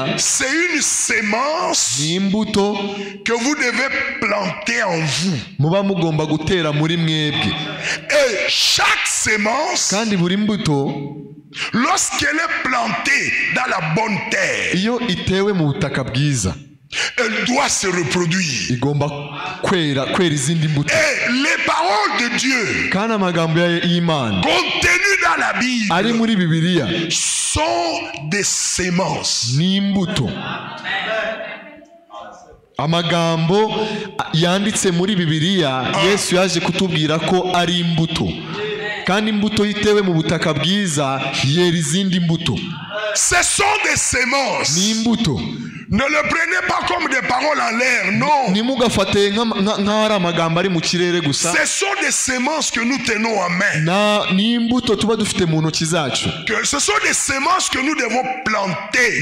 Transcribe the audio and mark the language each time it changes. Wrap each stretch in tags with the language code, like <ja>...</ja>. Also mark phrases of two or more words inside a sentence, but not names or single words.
<fr>c'est une sémence</fr> <rw>ni imbuto</rw> <fr>que vous devez planter en vous.</fr> <rw>muba mugomba gutera muri mwebwe.</rw> <fr>Et chaque sémence,</fr> <rw>Kandi buri mbuto</rw> <fr>lorsqu'elle est plantée dans la bonne terre,</fr> <rw>iyo itewe mu butaka bwiza,</rw> <fr>elle doit se reproduire.</fr> <rw>igomba kwera izindi mbuto.</rw> <fr>Et les paroles de Dieu</fr> <rw>Kandi amagambo y'Imana</rw> <fr>contenues dans la</fr> <rw>ari</rw> <fr>Bible</fr> <rw>muri Bibiliya</rw> <fr>sont des sémences.</fr> <rw>ni imbuto. Amagambo yanditse muri Bibiliya Yesu yaje kutubwira ko ari imbuto, kandi imbuto itewe mu butaka bwiza yera izindi mbuto.</rw> <fr>Ce sont des sémences.</fr> <rw>Ni imbuto.</rw> <fr>Ne le prenez pas comme des paroles en l'air, non. Ce sont des semences que nous tenons en main. Ce sont des semences que nous devons planter.</fr>